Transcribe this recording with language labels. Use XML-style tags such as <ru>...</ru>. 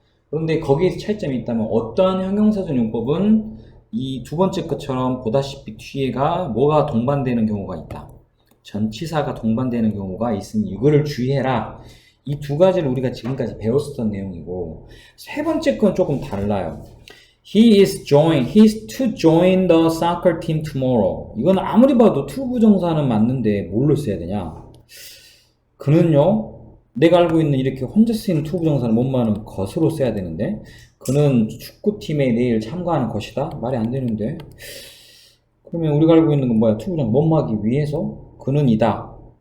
<ko>그런데 거기에서 차이점이 있다면 어떠한 형용사적 용법은 이 두 번째 것처럼 보다시피 뒤에가 뭐가 동반되는 경우가 있다. 전치사가 동반되는 경우가 있으니 이거를 주의해라. 이 두 가지를 우리가 지금까지 배웠었던 내용이고, 세 번째 건 조금 달라요.</ko> <en>He is to join the soccer team tomorrow.</en> <ko>이건 아무리 봐도 to 부정사는 맞는데 뭘로 써야 되냐? 그는요, 내가 알고 있는 이렇게 혼자 쓰이는 to 부정사는 뭐뭐하는 것으로 써야 되는데, 그는 축구팀에 내일 참가하는 것이다? 말이 안 되는데. 그러면 우리가 알고 있는 건 뭐야? to 부정사 뭐뭐하기 위해서? 그는 이다.</ko>